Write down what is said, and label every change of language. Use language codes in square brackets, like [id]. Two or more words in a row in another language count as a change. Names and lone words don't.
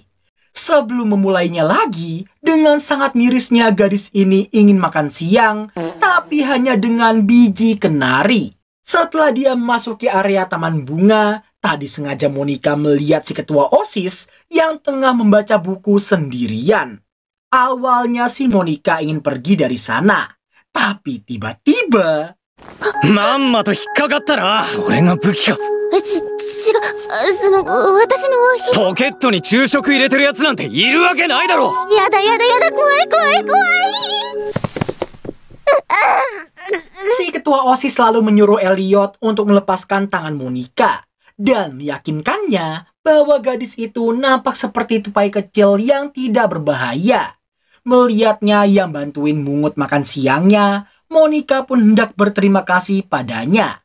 [id] Sebelum memulainya lagi, dengan sangat mirisnya gadis ini ingin makan siang, tapi hanya dengan biji kenari. Setelah dia memasuki area taman bunga, tadi sengaja Monica melihat si ketua OSIS yang tengah membaca buku sendirian. Awalnya si Monica ingin pergi dari sana, tapi tiba-tiba... [ja] まんまと引っかかったな。それが武器か。私のポケットに昼食入れてるやつなんているわけないだろ。やだ、怖い。 [id] Si ketua OSIS lalu menyuruh Elliot untuk melepaskan tangan Monica dan meyakinkannya bahwa gadis itu nampak seperti tupai kecil yang tidak berbahaya. Melihatnya yang bantuin mungut makan siangnya, Monica pun hendak berterima kasih padanya.